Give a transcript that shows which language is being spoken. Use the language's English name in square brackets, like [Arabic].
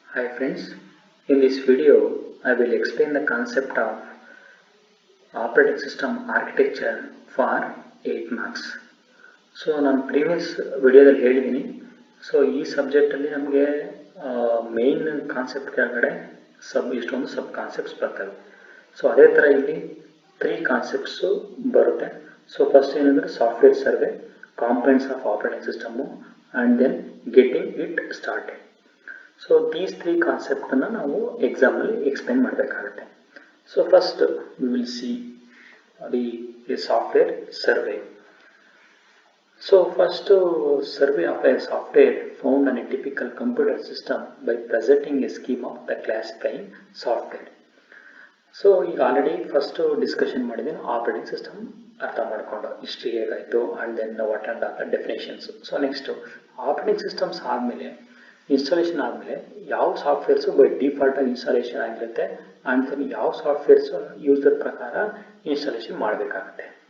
[English] Hi friends, in this video I will explain the concept of operating system architecture for 8 marks. [Kannada] So ನಾನು previous ವಿಡಿಯೋದಲ್ಲಿ ಹೇಳಿದ್ದೀನಿ. So ಈ ಸಬ್ಜೆಕ್ಟಲ್ಲಿ ನಮಗೆ main concept ಕೆಳಗಡೆ ಇಷ್ಟೊಂದು ಸಬ್ ಕಾನ್ಸೆಪ್ಟ್ಸ್ ಬರ್ತವೆ. ಸೊ ಅದೇ ಥರ ಇಲ್ಲಿ 3 ಕಾನ್ಸೆಪ್ಟ್ಸು ಬರುತ್ತೆ. [English] So first ಏನಂದರೆ software survey, components of operating system and then getting it started. [Kannada] So these 3 ಕಾನ್ಸೆಪ್ಟನ್ನು ನಾವು ಎಕ್ಸಾಮಲ್ಲಿ ಎಕ್ಸ್ಪ್ಲೇನ್ ಮಾಡಬೇಕಾಗುತ್ತೆ. [English] So first we will see the software survey. So first survey of a software found on a typical computer system by presenting a scheme of the classifying software. [Kannada] So ಈಗ already first discussion ಮಾಡಿದ್ದೀನಿ, operating system ಅರ್ಥ ಮಾಡಿಕೊಂಡು history ಹೇಗಾಯಿತು [English] And then what and all the definitions. [Kannada] So next operating systems ಆದಮೇಲೆ installation ಆದಮೇಲೆ ಯಾವ ಸಾಫ್ಟ್ವೇರ್ಸು by ಡಿಫಾಲ್ಟಾಗಿ installation ಆಗಿರುತ್ತೆ and then ಯಾವ ಸಾಫ್ಟ್ವೇರ್ಸು ಯೂಸರ್ ಪ್ರಕಾರ ಇನ್ಸ್ಟಾಲೇಷನ್ ಮಾಡಬೇಕಾಗುತ್ತೆ.